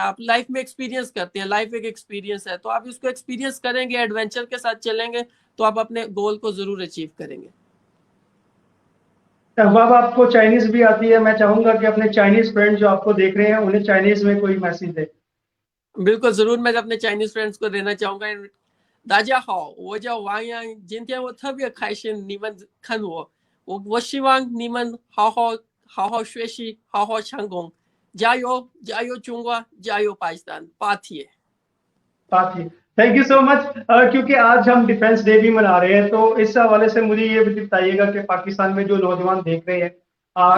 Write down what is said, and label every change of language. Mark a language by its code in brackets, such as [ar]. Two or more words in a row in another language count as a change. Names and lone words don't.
[hi] आप लाइफ में एक्सपीरियंस करते हैं, लाइफ एक एक्सपीरियंस है, तो आप इसको एक्सपीरियंस करेंगे, एडवेंचर के साथ चलेंगे, तो आप अपने गोल को जरूर अचीव करेंगे। अब आपको चाइनीज भी आती है, मैं चाहूंगा कि अपने [en] Chinese friend [hi] जो आपको देख रहे हैं उन्हें चाइनीज में कोई मैसेज दे। बिल्कुल जरूर, मैं अपने [en] Chinese friends [hi] को देना चाहूंगा। [zh] 大家好，我叫王洋，今天我特别开心，你们看我，我希望你们好好学习，好好唱功，加油，加油中国，加油पाकिस्तान，पाथिए। [hi] बात ही [en] thank you so much. [hi] क्योंकि आज हम डिफेंस डे भी मना रहे हैं, तो इस हवाले से मुझे ये भी बताइएगा कि पाकिस्तान में जो नौजवान देख रहे हैं,